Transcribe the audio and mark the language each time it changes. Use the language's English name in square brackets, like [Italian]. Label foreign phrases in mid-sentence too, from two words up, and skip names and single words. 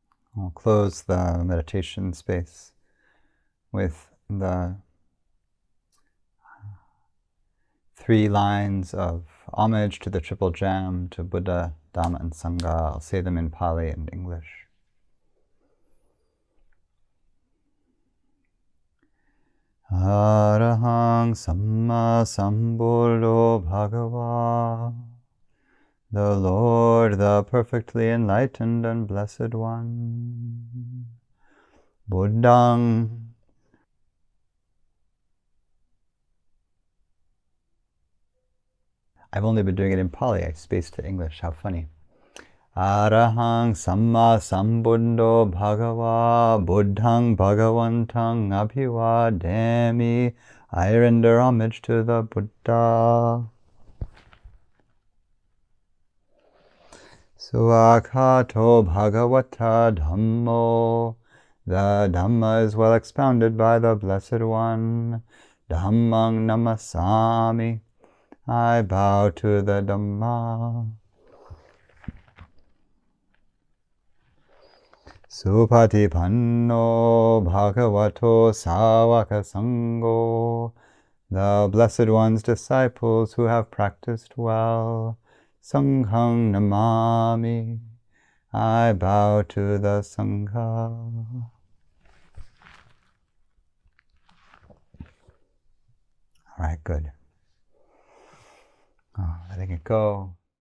[English] I'll close the meditation space with the 3 lines of homage to the Triple Jam, to Buddha, Dhamma, and Sangha. I'll say them in Pāli and English. [Pali] Arahang sammāsambuddhasa bhagava, [English] the Lord, the perfectly enlightened and blessed one. Buddhang. I've only been doing it in Pāli. I spaced to English. How funny. [Pali] Arahang sammāsambuddhasa bhagava, buddhang bhagavantang abhivademi. [English] I render homage to the Buddha. [Pali] Suakhato bhagavata dhammo. [English] The Dhamma is well expounded by the Blessed One. [Pali] Dhammang namasami. [English] I bow to the Dhamma. [Pali] Supatipanno bhagavato sāvaka sangho. [English] The Blessed One's disciples who have practiced well. [Pali] Sanghang namami. [English] I bow to the Sangha. All right, good. Letting it go.